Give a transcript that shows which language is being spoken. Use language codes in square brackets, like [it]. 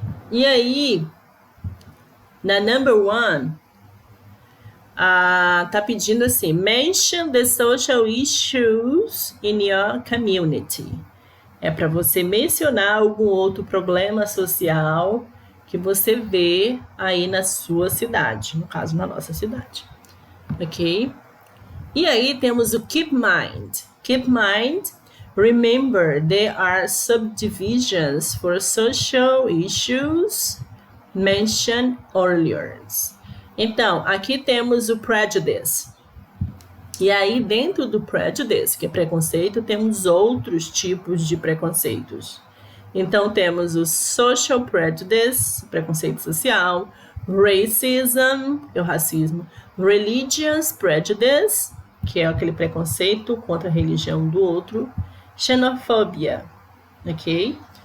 [pt] E aí, na number 1, tá pedindo assim, [en] mention the social issues in your community. [pt] É para você mencionar algum outro problema social que você vê aí na sua cidade, no caso, na nossa cidade. Ok? E aí temos o keep mind. [en] Keep mind, remember there are subdivisions for social issues mentioned earlier. [pt] Então, aqui temos o prejudice. E aí, dentro do prejudice, que é preconceito, temos outros tipos de preconceitos. Então, temos o social prejudice, preconceito social, racism, que é o racismo, religious prejudice, que é aquele preconceito contra a religião do outro, xenofobia, ok?